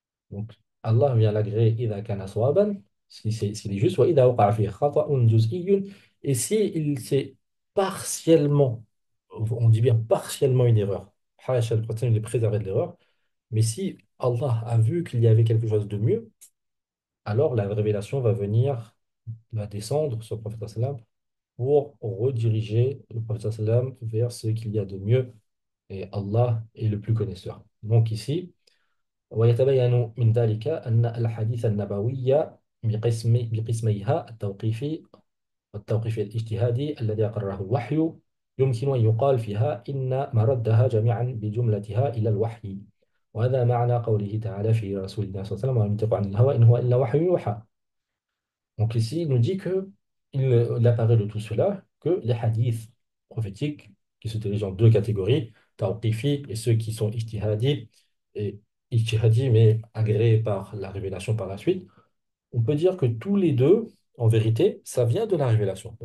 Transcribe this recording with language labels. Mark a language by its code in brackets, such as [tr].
[fr] Donc, Allah vient l'agréer [ar] إذا كان صوابا, [fr] s'il est juste, [ar] وإذا وقع فيه خطأ جزئي, [fr] et s'il c'est partiellement, on dit bien partiellement une erreur, Hacha, le prophète il est préservé de l'erreur, Mais si Allah a vu qu'il y avait quelque chose de mieux, alors la révélation va venir, va descendre sur le prophète sallam pour rediriger le prophète sallam vers ce qu'il y a de mieux. Et Allah est le plus connaisseur. Donc ici, [ar] ويتبين من ذلك أن الحديث النبوي بقسميها التوقيفي والتوقيف الاجتهادي الذي أقره الوحي يمكن أن يقال فيها إن مردها جميعا بجملتها إلى الوحي. وهذا معنى قوله تعالى في رسول الله صلى الله عليه وسلم وما ينطق عن الهوى إن هو إلا وحي يوحى. [fr] Donc ici, il nous dit que il apparaît de tout cela que les hadiths prophétiques qui se dirigent en deux catégories, tawqifi et ceux qui sont ijtihadi, et ijtihadi mais agréés par la révélation par la suite, on peut dire que tous les deux, en vérité, ça vient de la révélation.